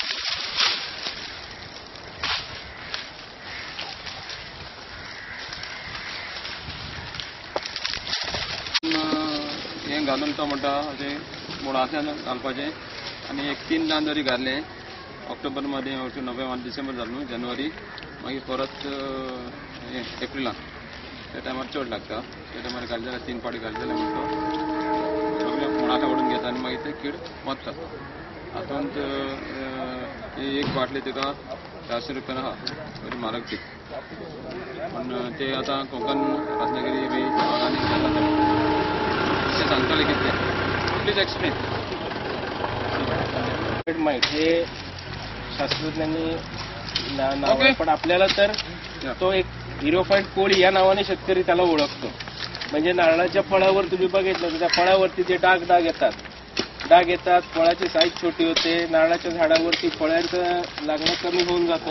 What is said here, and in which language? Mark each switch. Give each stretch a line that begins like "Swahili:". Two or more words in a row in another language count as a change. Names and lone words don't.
Konkani: हें घालून तो म्हणटा अशें मुळांतल्यान घालपाचें आनी एक 3 दान जरी घातले ऑक्टोबर मध्ये नोव्हेंबर डिसेंबर जालें न्हू जानेवारी मागीर परत एप्रिलान त्या टायमार चड लागता त्या टायमार घाले जाल्यार 3 पाटी घाले जाल्यार म्हणटा सगळे मुळांतल्या ओडून घेता आनी मागीर ते कीड मरता. हातूंत एक बाटली तुका 400 रुपयान आहा बरी म्हारग ती पण ते आतां कोंकण रत्नागिरी बी ऑर्गॅनिक जाता ते सांगताले कितले
English: please explain.
Marathi: माईट हे शास्त्रज्ञांनी नाव आहे, पण आपल्याला तर तो एक इरिओफाइट कोळी या नावाने शेतकरी त्याला ओळखतो. म्हणजे नारळाच्या फळावर तुम्ही बघितलं तर त्या फळावरती जे डाग येतात, फळाची साईज छोटी होते, नारळाच्या झाडावरती फळांचं लागणं कमी होऊन जातं.